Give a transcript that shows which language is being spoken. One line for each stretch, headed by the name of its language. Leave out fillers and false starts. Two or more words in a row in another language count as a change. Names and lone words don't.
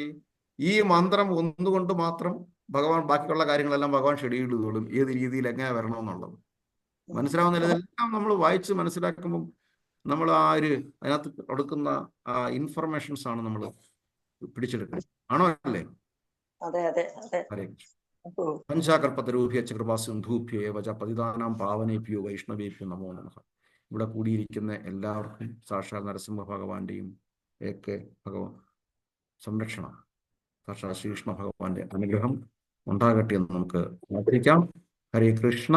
Malayalam: ഈ മന്ത്രം ഒന്നുകൊണ്ട് മാത്രം ഭഗവാൻ ബാക്കിയുള്ള കാര്യങ്ങളെല്ലാം ഭഗവാൻ ഷെഡ്യൂൾ ചെയ്തോളും, ഏത് രീതിയിൽ എങ്ങനെ വരണമെന്നുള്ളത്. മനസ്സിലാവുന്നില്ല? ഇതെല്ലാം നമ്മൾ വായിച്ച് മനസ്സിലാക്കുമ്പം നമ്മൾ അതിനകത്ത് കൊടുക്കുന്ന ഇൻഫർമേഷൻസ് ആണ് നമ്മൾ പിടിച്ചെടുക്കുന്നത്. ആണോ അല്ലേ?
Sanskrit: ഹരേ കൃഷ്ണ. പഞ്ചാകൽപ്പതരൂഭ്യശ്ച കൃപാസിന്ധൂഭ്യോ വച പതിതാനാം പാവനേഭ്യോ വൈഷ്ണവേഭ്യോ നമോ നമഃ.
Malayalam: ഇവിടെ കൂടിയിരിക്കുന്ന എല്ലാവർക്കും സാക്ഷാൽ നരസിംഹ ഭഗവാന്റെയും സംരക്ഷണം, സാക്ഷാൽ ശ്രീകൃഷ്ണ ഭഗവാന്റെ അനുഗ്രഹം ഉണ്ടാകട്ടെ എന്ന് നമുക്ക് പ്രാർത്ഥിക്കാം.
Sanskrit: ഹരേ കൃഷ്ണ.